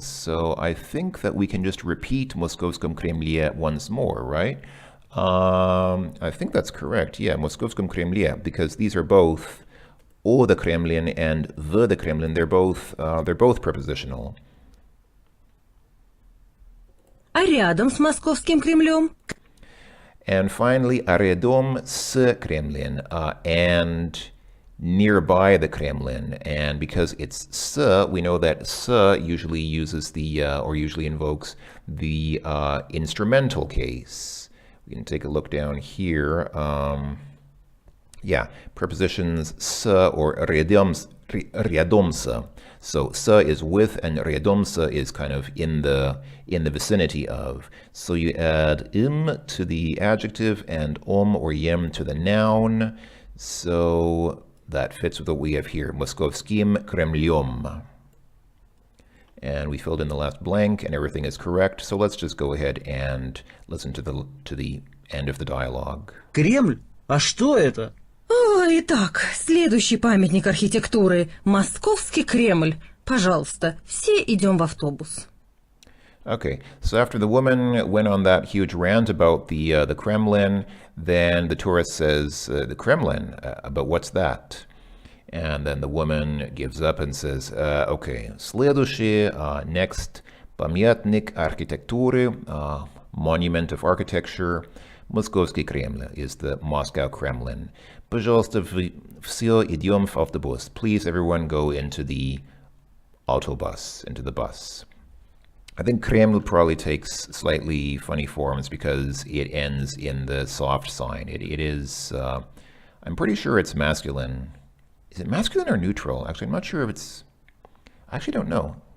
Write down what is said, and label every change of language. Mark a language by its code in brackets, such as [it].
[en] So I think that we can just repeat [ru] Moskovskom Kremlye [en] once more, right? I think that's correct. Yeah, [ru] Moskovskom Kremlye, [en] because these are both o the Kremlin and the Kremlin. They're both prepositional. [ru] А рядом с Московским Кремлем? [en] And finally, [ru] рядом с [en] Kremlin, and nearby the Kremlin. And because it's s, we know that s usually uses or usually invokes the instrumental case. We can take a look down here. Yeah, prepositions s or [ru] рядом с. [en] So s is with, and [ru] рядом с [en] is kind of in the vicinity of. So you add to the adjective and or yem to the noun. So that fits with what we have here, [ru] Moskovskim Kremlem. [en] And we filled in the last blank, and everything is correct. So let's just go ahead and listen to the end of the dialogue. [ru] Кремль? А что это? Итак, следующий памятник архитектуры – Московский Кремль. Пожалуйста, все идем в автобус. [en] Okay, so after the woman went on that huge rant about the Kremlin, then the tourist says, the Kremlin, but what's that? And then the woman gives up and says, okay, следующий, next, [ru] памятник архитектуры, [en] monument of architecture, [ru] Moskovский Кремль [en] is the Moscow Kremlin. [ru] Пожалуйста, все идем в автобус. [en] Please, everyone go into the autobus, into the bus. I think Kreml probably takes slightly funny forms because it ends in the soft sign. It is, I'm pretty sure it's masculine. Is it masculine or neutral? Actually, I'm not sure if it's, I actually don't know.